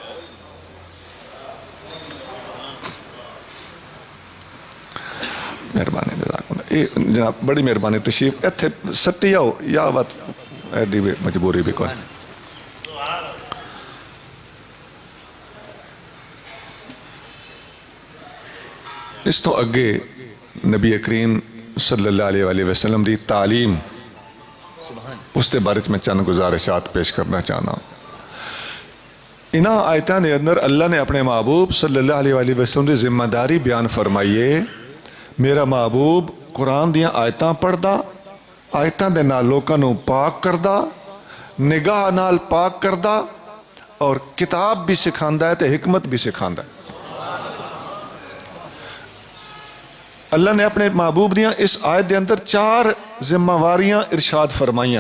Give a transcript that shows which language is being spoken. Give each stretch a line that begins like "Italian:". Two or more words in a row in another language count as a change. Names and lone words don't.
Punjabi: مہربانی جناب بڑی مہربانی. تشریف ایتھے سٹی آؤ یا بات ایڈی مجبوری وی کوئی. اس توں اگے نبی کریم
Arabic: صلى الله عليه وسلم
Punjabi: دی تعلیم,
Urdu: اس کے بارے میں چند گزارشات پیش کرنا چاہنا.
Punjabi: اینہاں آیتاں دے اندر اللہ نے اپنے محبوب
Arabic: صلى الله عليه وسلم
Punjabi: دی ذمہ داری بیان فرمائی اے. میرا محبوب قرآن دیاں آیتاں پڑھدا آیتاں دے نال لوکاں نوں پاک کردا نگاہ نال پاک کردا تے کتاب وی سکھاندا اے تے حکمت وی سکھاندا اے ते हिकमत भी सिखांदा है। اللہ نے اپنے محبوب دیاں اس آیت دے اندر 4 ذمہ واریاں ارشاد فرمائیاں.